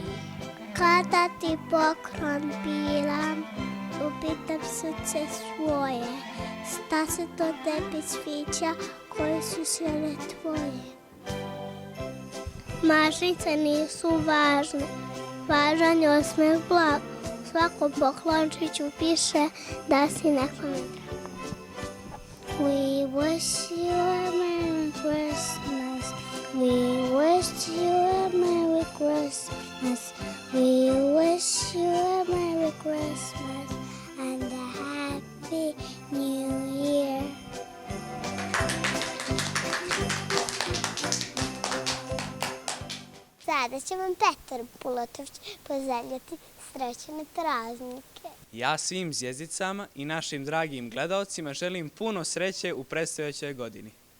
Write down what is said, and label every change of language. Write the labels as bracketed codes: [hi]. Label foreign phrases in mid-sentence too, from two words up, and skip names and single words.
[sr] Kada ti poklon piram, upitam srce svoje, šta se to tebi sviđa, koje su sve tvoje. Mašice nisu važne, važan je osmeh blag. Svakom poklončiću piše da si nekom drag. [en] We wish you a Merry Christmas. We wish you a Merry Christmas. We wish you a Merry Christmas and a Happy New Year. [sr] Sada će vam Petar Pulotović poželjeti srećne praznike. Ja svim zvijezdicama i našim dragim gledaocima želim puno sreće u predstojećoj godini.